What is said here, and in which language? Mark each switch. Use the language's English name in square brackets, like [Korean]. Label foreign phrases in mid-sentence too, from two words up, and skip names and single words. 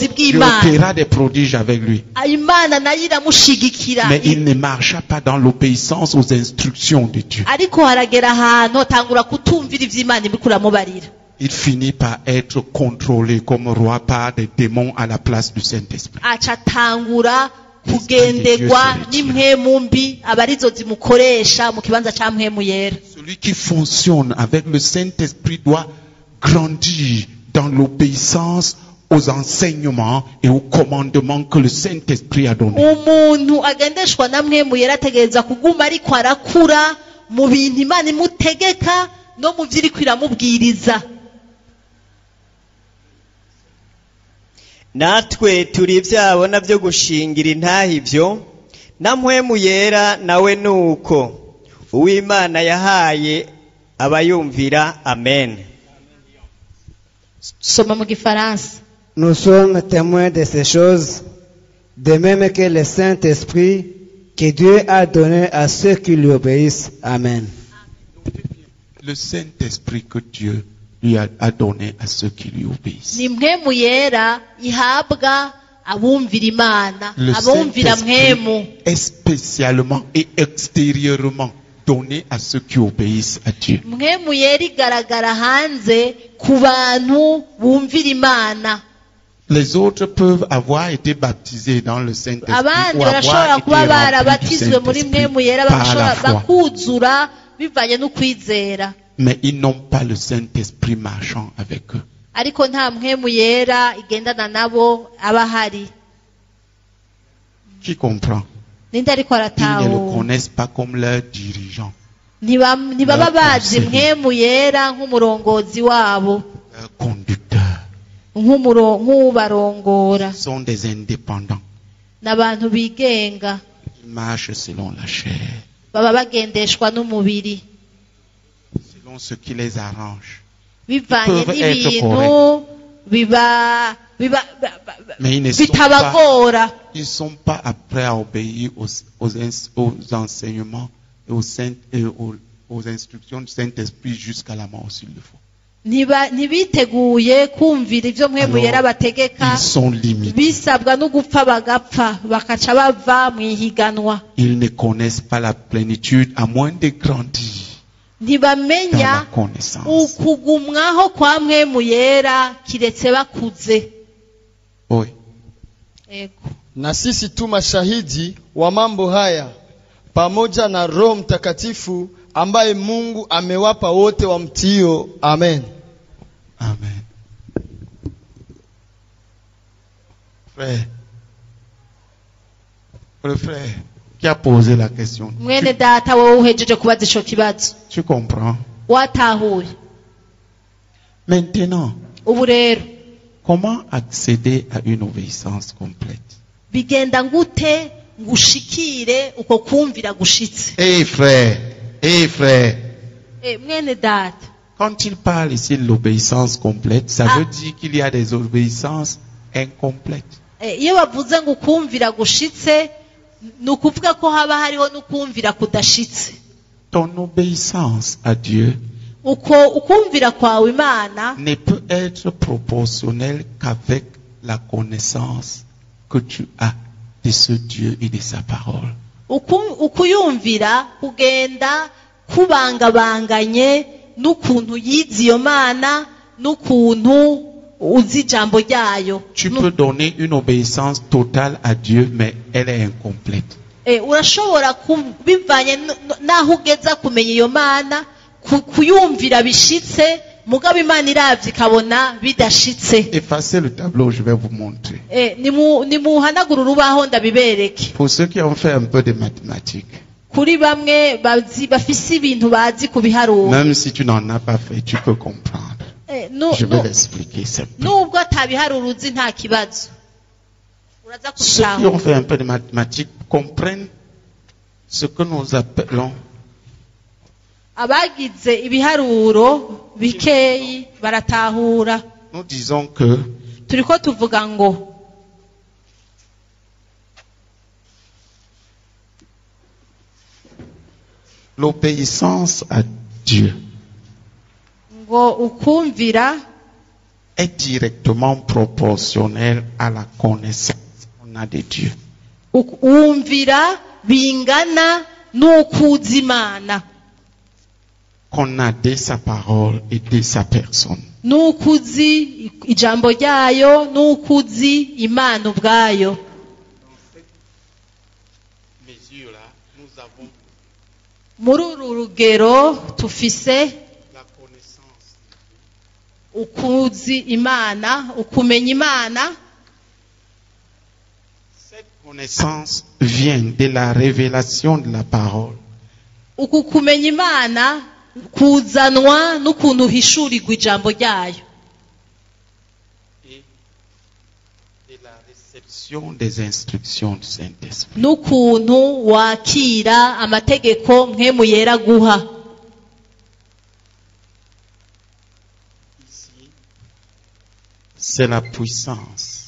[French] Il [Rundi] bw'Imana. [French] opéra des prodiges avec lui. [Rundi] Imana nayo iramushigikira. [French] Mais il ne marcha pas dans l'obéissance aux instructions de Dieu. [Rundi] Ariko haragera ahantu atangura kutumvira ivyo Imana iriko iramubarira. [French] Il finit par être contrôlé comme roi par des démons à la place du Saint-Esprit. [Rundi] Acatangura kugendegwa n'impwemu mbi abarizo zimukoresha mu kibanza ca mpwemu yera. [French] Celui qui fonctionne avec le Saint-Esprit doit grandir dans l'obéissance aux enseignements et aux commandements que le Saint-Esprit a donnés. [Rundi] Umuntu agendeshwa na mpwemu yera ategereza kuguma ariko arakura mu bintu Imana imutegeka no mu vyo iriko iramubwiriza. natwe turi byabona byo gushingira intahe ibyo na mpwemu yera nawe nuko uw'Imana yahaye abayumvira. Amen. soma mu gifaransa. [French] Nous sommes témoins de ces choses, de même que le Saint-Esprit que Dieu a donné à ceux qui lui obéissent. Amen. Le Saint-Esprit que Dieu lui a donné à ceux qui lui obéissent. [Rundi] Ni mpwemu yera ihabwa abumvira Imana, [French] Le [Rundi] abumvira mpwemu. [French] Saint-Esprit est spécialement et extérieurement donné à ceux qui obéissent à Dieu. [Rundi] Mpwemu yera igaragara hanze ku bantu bumvira Imana. [French] Les autres peuvent avoir été baptisés dans le Saint-Esprit [Rundi] Abandi [French] ou [Rundi] barashobora [French] avoir été [Rundi] kuba [French] remplis du [Rundi] barabatizwe muri mpwemu yera, [French] Saint-Esprit par la foi. [Rundi] bakuzura bivanye n'ukwizera. [French] Mais ils n'ont pas le Saint-Esprit marchant avec eux. [Rundi] Ariko nta mpwemu yera igendana nabo aba ahari. [French] Qui comprend? [Rundi] Ninde ariko [French] Ils ne le [Rundi] arataho? [French] connaissent pas comme leur dirigeant, [Rundi] Ntibaba bazi mpwemu yera nk'umurongozi wabo, [French] leur conducteur. [Rundi] nk'ubarongora. [French] Ils sont des indépendants. [Rundi] N'abantu bigenga, [French] Ils marchent selon la chair, [Rundi] baba bagendeshwa n'umubiri [French] selon ce qui les arrange. [Rundi] bivanye [French] Peuvent être [Rundi] n'ibintu biba [French] Mais ils ne sont pas, [Rundi] bitabagora. [French] ils sont pas prêts à obéir aux enseignements et aux instructions du Saint-Esprit jusqu'à la mort s'il le faut. [Rundi] Ntibiteguye kumvira ivyo mpwemu yera bategeka, [French] Ils sont limités. [Rundi] bisabwa no gupfa bagapfa bakaca bava mu ihiganwa. [French] Ils ne connaissent pas la plénitude à moins de grandir dans la [Rundi] Ntibamenya [French] connaissance. [Rundi] ukugumwaho kwa mpwemu yera kiretse bakuze. [French] Oui. [Rundi] Ego. [Swahili] Na sisi tu mashahidi wa mambo haya pamoja na Roho Mtakatifu ambaye Mungu amewapa wote wamtio. Amen. Amen. [French] Frère, le frère qui a posé la question, [Rundi] Mwene data wowe uhejeje kubaza ico kibazo [French] tu comprends? [Rundi] watahuye. [French] Maintenant, [Rundi] Ubu rero [French] comment accéder à une obéissance complète? [Rundi] bigenda ngute ngushikire uko kumvira gushitse? [French] Frère, [Rundi] Mwene data, [French] quand il parle ici de l'obéissance complète, ça veut dire qu'il y a des obéissances incomplètes. [Rundi] iyo bavuze ngo ukumvira gushitse ni ukuvuga ko haba hariho n'ukumvira kudashitse. [French] Ton obéissance à Dieu [Rundi] Uko ukumvira kwawe Imana [French] ne peut être proportionnelle qu'avec la connaissance que tu as de ce Dieu et de sa parole. [Rundi] ukuyumvira kugenda kubangabanganye n'ukuntu yize iyo Mana n'ukuntu uzi ijambo ryayo. [French] Tu peux donner une obéissance totale à Dieu, mais elle est incomplète. [Rundi] Urashobora bivanye n'aho ugeza kumenya iyo Mana kuyumvira bishitse, mugabo Imana iravye ikabona bidashitse. [French] Effacez le tableau, je vais vous montrer. [Rundi] Nimuhanagura urubaho ndabibereke. [French] Pour ceux qui ont fait un peu de mathématiques, [Rundi] Kuri bamwe bafise ibintu bazi ku biharuro. [French] même si tu n'en as pas fait, tu peux comprendre. Je vais l'expliquer simplement. [Rundi] Nubwo atabiharuro uzi nta kibazo, uraza [French] Ceux qui ont [Rundi] kubitahura. [French] fait un peu de mathématiques comprennent ce que nous appelons [Rundi] Abagize ibiharuro bikeyi baratahura. [French] nous disons que [Rundi] Turiko tuvuga ngo [French] l'obéissance à Dieu [Rundi] ngo ukumvira [French] est directement proportionnelle à la connaissance qu'on a de Dieu. [Rundi] wumvira bingana n'ukuzi Imana, [French] Qu'on a de sa parole et de sa personne. [Rundi] n'ukuzi ijambo ryayo, n'ukuzi Imana ubwayo. [French] Mesure-là, nous avons [Rundi] Muri uru rugero tufise [French] la connaissance. [Rundi] ukuzi Imana, ukumenya Imana. [French] Cette connaissance vient de la révélation de la parole. [Rundi] Uku kumenya Imana kuzanwa n'ukuntu hishurirwa ijambo ryayo, [French] Et de et la réception des instructions du Saint-Esprit. [Rundi] n'ukuntu wakira amategeko mpemu yera guha. [French] Ici, c'est la puissance.